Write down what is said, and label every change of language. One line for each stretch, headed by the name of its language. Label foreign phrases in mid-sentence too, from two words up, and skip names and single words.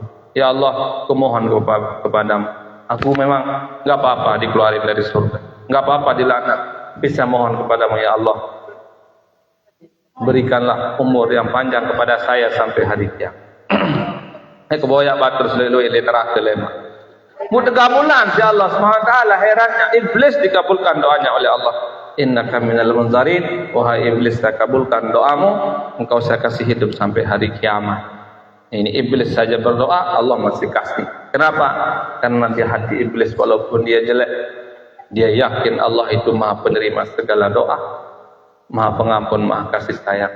Indonesian: Ya Allah, aku mohon kepadamu. Aku memang enggak apa-apa dikeluarin dari surga, enggak apa-apa dilaknat. Bisa mohon kepadamu ya Allah, berikanlah umur yang panjang kepada saya sampai hari kiamat. Kebawa batur selalu literak kelema. Mudah bulan si Allah SWT, herannya iblis dikabulkan doanya oleh Allah.
Arabic: إنك من المنظرين,
Indonesian: wahai iblis saya kabulkan doamu, engkau saya kasih hidup sampai hari kiamat. Ini iblis saja berdoa, Allah masih kasih. Kenapa? Karena di hati iblis walaupun dia jelek, dia yakin Allah itu maha penerima segala doa, maha pengampun, maha kasih sayang.